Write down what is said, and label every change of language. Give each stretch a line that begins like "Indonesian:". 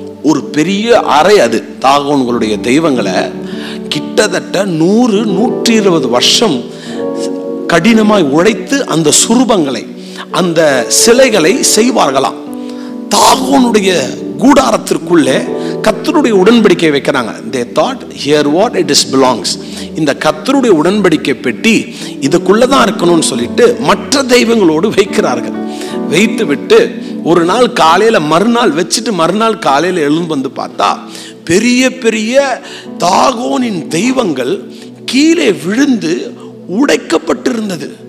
Tamil: ஒரு பெரிய அறை அது. தாகோன்களுடைய தெய்வங்களை கிட்டத்தட்ட 100-120 வருஷம் கடினமாய் உழைத்து அந்த சுரூபங்களை அந்த சிலைகளை செய்வார்களாம். தாகோனுடைய கூடாரத்திற்குள்ளே கர்த்தருடைய உடன்படிக்கை வைக்கிறாங்க.
English: They thought, here what it is belongs.
Tamil: இந்த கர்த்தருடைய உடன்படிக்கை பெட்டி இதுக்குள்ளதான் இருக்கணும்னு சொல்லிட்டு மற்ற தெய்வங்களோடு வைக்கிறார்கள். வைத்து விட்டு ஒரு நாள் காலையில மறுநாள் வச்சுட்டு மறுநாள் காலையில எழுந்து வந்து பார்த்தா பெரிய பெரிய தாகோனின் தெய்வங்கள் கீழே விழுந்து உடைக்கப்பட்டிருந்தது.